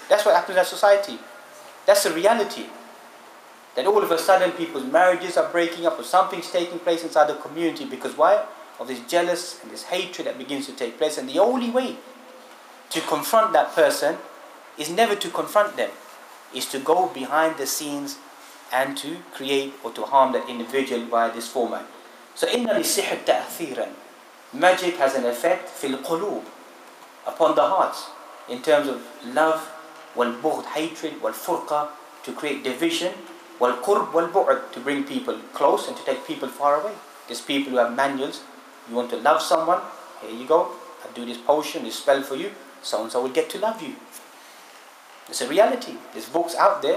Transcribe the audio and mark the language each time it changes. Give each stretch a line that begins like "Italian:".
English: That's what happens in our society. That's the reality. That all of a sudden people's marriages are breaking up, or something's taking place inside the community. Because why? Of this jealous and this hatred that begins to take place. And the only way to confront that person is never to confront them, is to go behind the scenes and to create or to harm that individual by this format.
Arabic: So إِنَّ لِلسِّحْرِ تَأْثِيرًا.
English: Magic has an effect
Arabic: فِي الْقُلُوبِ,
English: upon the hearts, in terms of love, wal-bughd, hatred, wal-furqa, to create division, wal-qurb, wal-bu'd, to bring people close and to take people far away. There's people who have manuals. You want to love someone, here you go, I'll do this potion, this spell for you, so-and-so will get to love you. It's a reality. There's books out there.